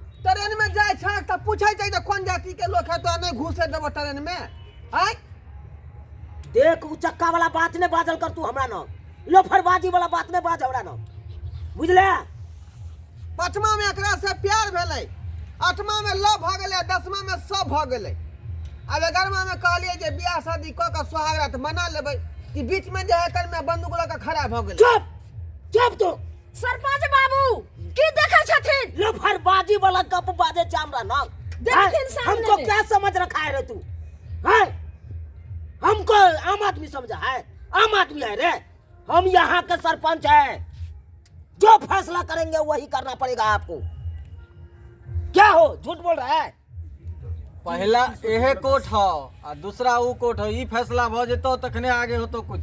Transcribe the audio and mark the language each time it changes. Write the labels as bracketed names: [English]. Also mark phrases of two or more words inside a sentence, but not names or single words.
[Angika] ट्रेन में जाय छ त पूछै छै जे कोन जाति के लोग है, तो नहीं घुसे देबो ट्रेन में हैं? देख उ चक्का वाला बात ने बाजल कर तू हमरा न, लोफरबाजी वाला बात ने बाज हमरा न, बुझले? 5वां में एकरा से प्यार भेलै, 8वां में लव भ गेलै, 10वां में सब भ गेलै। अब 11वां में कहलिए जे बियाह शादी क के सुहागरात मना लेबै कि बीच में जे है कर में बंदूक लगा खड़ा भ गेलै। चुप चुप तू। सरपंच बाबू की देखै छथिन? लोफरबाजी वाला गप बाजे छ हमरा न। देखथिन सामने [Hindi] हमको में। क्या समझ रखा है रे तू? हैं? हमको आम आदमी समझा है? आम आदमी है रे, हम यहाँ के सरपंच है, जो फैसला करेंगे वही करना पड़ेगा आपको। क्या हो झूठ बोल रहा है? [Angika] पहला एहे कोर्ट हो और दूसरा ऊ कोर्ट हो, ई फैसला भ जेतो तखने आगे होतो कुछ।